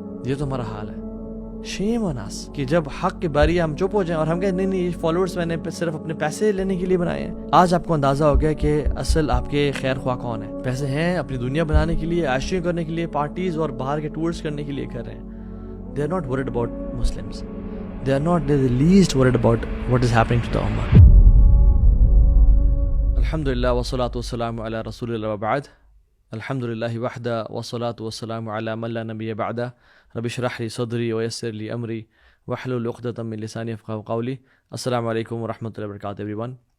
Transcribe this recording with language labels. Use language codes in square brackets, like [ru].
[ur] یہ تو ہمارا حال ہے۔ [en] shame on us [ur] کہ جب حق کی باری ہم چپ ہو جائیں اور ہم کہیں نہیں یہ فالوورز میں نے صرف اپنے پیسے لینے کے لیے بنائے ہیں۔ آج آپ کو اندازہ ہو گیا کہ اصل آپ کے خیر خواہ کون ہے۔ پیسے ہیں اپنی دنیا بنانے کے لیے، عاشیاں کرنے کے لیے، پارٹیز اور باہر کے ٹورز کرنے کے لیے کر رہے ہیں۔ [en] They are not worried about Muslims. They are not the least worried about what is happening to the Ummah. [ar] الحمدللہ والصلاة والسلام علی رسول اللہ وبعد۔ الحمدللہ وحدہ والصلاة والسلام علی من لا نبی بعدہ۔ رب اشرح لی صدری ویسر لی امری واحلل عقدۃ من لسانی یفقہوا قولی۔ السلام علیکم ورحمۃ اللہ وبرکاتہ [en] Everyone.